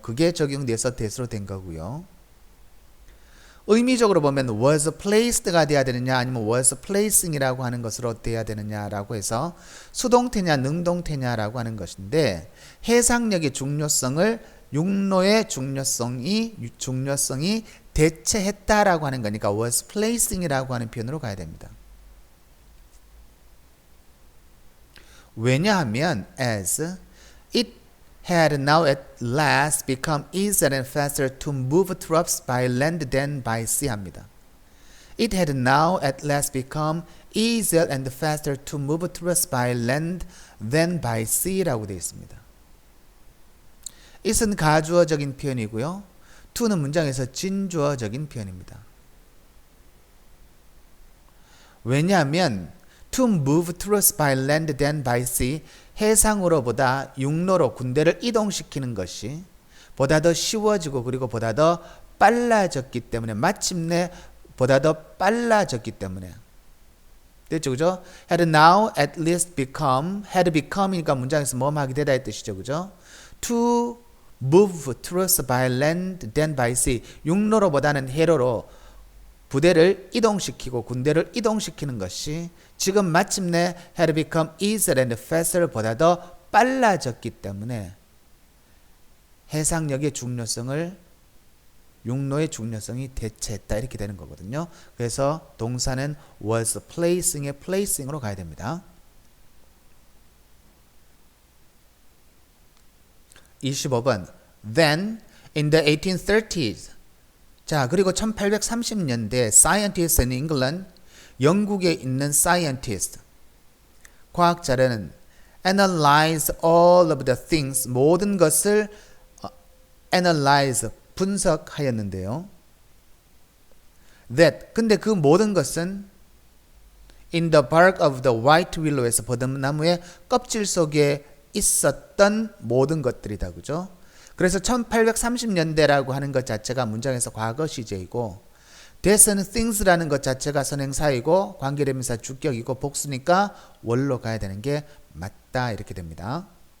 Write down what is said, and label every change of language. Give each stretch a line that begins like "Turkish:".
Korean: 그게 적용돼서 that으로 된 거고요. 의미적으로 보면 was placed가 돼야 되느냐 아니면 was placing이라고 하는 것으로 돼야 되느냐라고 해서 수동태냐 능동태냐라고 하는 것인데 해상력의 중요성을 육로의 중요성이 대체했다라고 하는 거니까 was placing이라고 하는 표현으로 가야 됩니다. 왜냐하면
English: as it had now at last become easier and faster to move troops by land than by sea
Korean: 합니다.
English: It had now at last become easier and faster to move troops by land than by sea
Korean: 라고 되어 있습니다. it은 가주어적인 표현이고요. to는 문장에서 진주어적인 표현입니다. 왜냐하면
English: to move troops by land than by sea
Korean: 해상으로보다 육로로 군대를 이동시키는 것이 보다 더 쉬워지고 그리고 보다 더 빨라졌기 때문에 마침내 보다 더 빨라졌기 때문에 됐죠 그죠?
English: had now at least become
Korean: had become이니까 문장에서 뭐하게 되다 의 뜻이죠 그죠?
English: to move troops by land than by sea
Korean: 육로로보다는 해로로 부대를 이동시키고 군대를 이동시키는 것이 지금 마침내
English: had become easier and faster
Korean: 보다 더 빨라졌기 때문에 해상력의 중요성을 육로의 중요성이 대체했다 이렇게 되는 거거든요. 그래서 동사는 was placing의 placing으로 가야 됩니다.
English: 25번 Then in the 1830s
Korean: 자 그리고 1830년대
English: scientists in England
Korean: 영국에 있는
English: scientist
Korean: 과학자들은
English: analyze all of the things
Korean: 모든 것을
English: analyze
Korean: 분석하였는데요. That 근데 그 모든 것은
English: in the bark of the white willow
Korean: 에서 버드나무의 껍질 속에 있었던 모든 것들이다 그죠? 그래서 1830년대라고 하는 것 자체가 문장에서 과거 시제이고 that은 things라는 것 자체가 선행사이고 관계대명사 주격이고 복수니까 원로 가야 되는 게 맞다 이렇게 됩니다.